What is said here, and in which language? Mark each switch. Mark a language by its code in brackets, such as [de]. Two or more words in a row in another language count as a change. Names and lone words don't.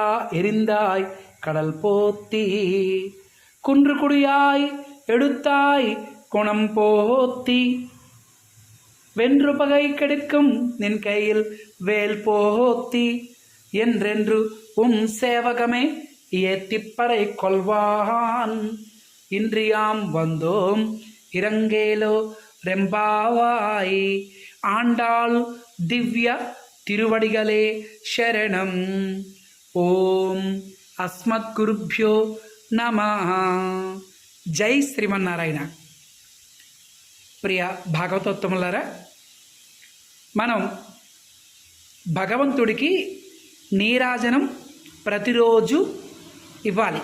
[ta] எரிந்தாய் கடல் போத்தி குன்று குடியாய் எடுத்தாய் குணம் போத்தி வென்று பகை கெடுக்கும் நின் கையில் வேல் போத்தி என்றென்று சேவகமே ஏத்திப்பறை கொள்வான் இன்றியாம் வந்தோம் இரங்கேலோ ரெம்பாவாய் ஆண்டாள் திவ்ய திருவடிகளே சரணம். [sa] ఓం అస్మత్ గురుభ్యో నమః. [te] జై శ్రీమన్నారాయణ. ప్రియ భాగవతోత్తములారా, మనం భగవంతుడికి నీరాజనం ప్రతిరోజు ఇవ్వాలి.